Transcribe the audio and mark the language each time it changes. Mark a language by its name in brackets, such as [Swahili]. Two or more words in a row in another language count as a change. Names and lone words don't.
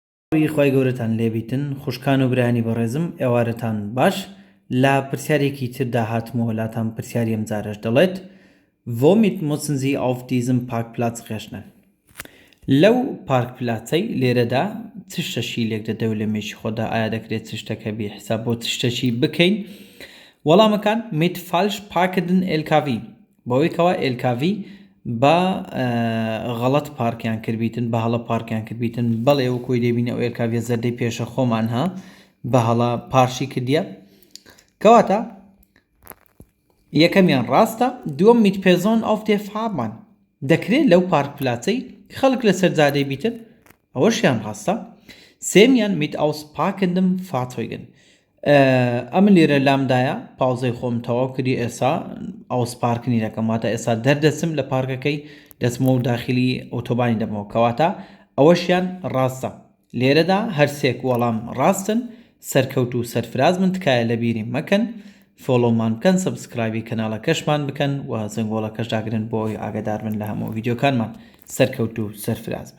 [Central Kurdish] خی گەورەتان لێبیتن خوشکان و برانی بەڕێزم ئێوارەتان باش لا پرسیارێکی تردا هاتمەوە لاتان پرسیاری ئەم جارەش دەڵێت [German] womit müssen Sie auf diesem Parkplatz rechnen [Central Kurdish] لەو پارکپلاتەی لێرەدا چ شتێکی لێک دەدەوێت لە مێشی خۆدا ئایا دەکرێت چ شتێکە بێحساب بۆ چ شتێکی بکەین وەڵامەکان [German] mit falsch parkenden LKW [Central Kurdish] بەوەی کەوا LKW با غەڵەت پارکیان کردبیتن بە هەڵە پارکیان کردبیتن بەڵێ ئەو کۆی دەبینە ئەو LKW زەردەی پێشە خۆمان ها بە هەڵە پارشی کردیە کەواتە یەکەمیان ڕاستە دووەم [German] mit Person auf der Fahrbahn [Central Kurdish] دەکرێت لەو پارکپلاتەی خەڵک لەسەر جادەی بیتن ئەوەشیان ڕاستە سێمیان [German] mit ausparkendem Fahrzeugen [Central Kurdish] ئەمە لێرە لامدایە پاوزەی خۆم تەواو کردی ئێسا ئەوسپارکنی دەکەم واتە ئێستا دەردەچم لە پارکەکەی دەچمەوە و داخلی ئۆتۆبانی دەمەوە کەواتە ئەوەشیان ڕاستە لێرەدا هەرسێک وەڵام ڕاستن سەرکەوت و سەرفراز من تکایە لە بیری مەکەن فۆلۆمان بکەن سەبسکرایبی کەناڵەکەشمان بکەن و زەنگۆڵەکەش داگرن بۆی ئاگادار بن لە هەموو ڤیدیۆکانمان سەرکەوت و سەرفراز